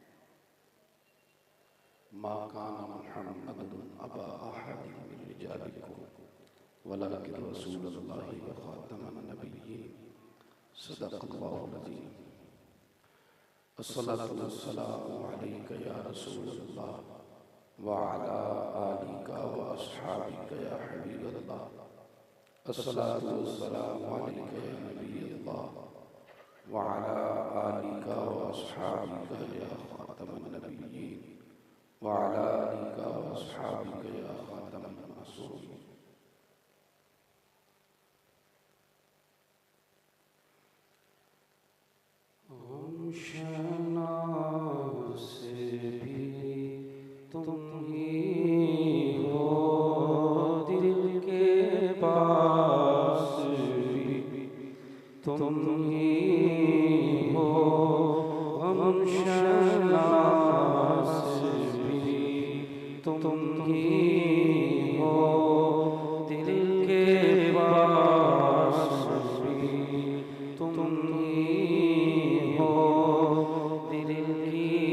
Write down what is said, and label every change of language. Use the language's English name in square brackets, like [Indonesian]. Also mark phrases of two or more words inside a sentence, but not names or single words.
[Arabic] ما كان محمد أبا أحد من رجالكم ولكن رسول الله وخاتم النبيين. صدق الله العظيم. الصلاة والسلام عليك يا رسول الله وعلى آلك وأصحابك يا حبيب الله. الصلاة والسلام عليك يا نبي الله وعلى آلك وأصحابك يا خاتم النبيين وعلى آلك وأصحابك يا خاتم المعصومين. [Hindi] शहनाज़ से भी तुम ही हो, दिल के पास भी तुम ही हो, हम शहनाज़ भी तुम ही हो, दिल के पास भी तुम ही हो, दिल की